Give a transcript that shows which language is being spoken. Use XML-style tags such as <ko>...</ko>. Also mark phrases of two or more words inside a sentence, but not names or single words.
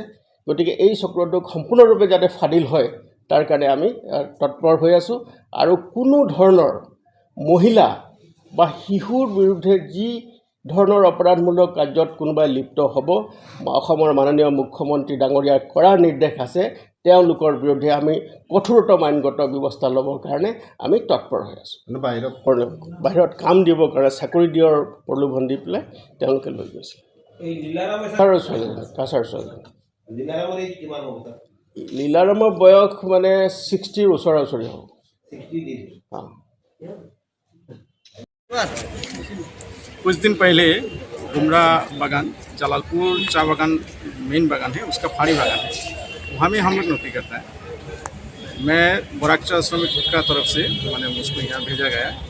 <as>গতিকে এই চক্ৰটোক সম্পূৰ্ণৰূপে যাতে ফাদিল হয় তাৰ কাৰণে আমি তৎপৰ হৈ আছোঁ আৰু কোনো ধৰণৰ মহিলা বা শিশুৰ বিৰুদ্ধে যি ধৰণৰ অপৰাধমূলক কাৰ্যত কোনোবাই লিপ্ত হ'ব, অসমৰ মাননীয় মুখ্যমন্ত্ৰী ডাঙৰীয়াৰ কৰা নিৰ্দেশ আছে, তেওঁলোকৰ বিৰুদ্ধে আমি কঠোৰতম আইনগত ব্যৱস্থা ল'বৰ কাৰণে আমি তৎপৰ হৈ আছোঁ। বাহিৰত কাম দিবৰ কাৰণে চাকৰি দিয়াৰ প্ৰলোভন দি পেলাই তেওঁলোকে লৈ গৈছে। কাছাৰ ছোৱালী লীলাৰামৰ বয়স মানে 60 ওচৰা-ওচৰি হ'ব।</as> <hi>कुछ दिन पहले गुमरा बागान, जलालपुर चाय बागान मेन बागान है, उसका फाड़ी बागान है, वहाँ में हम लोग नौकरी करता है। मैं बोराकचा श्रमिक का तरफ से मैंने उसको यहाँ भेजा गया है।</hi>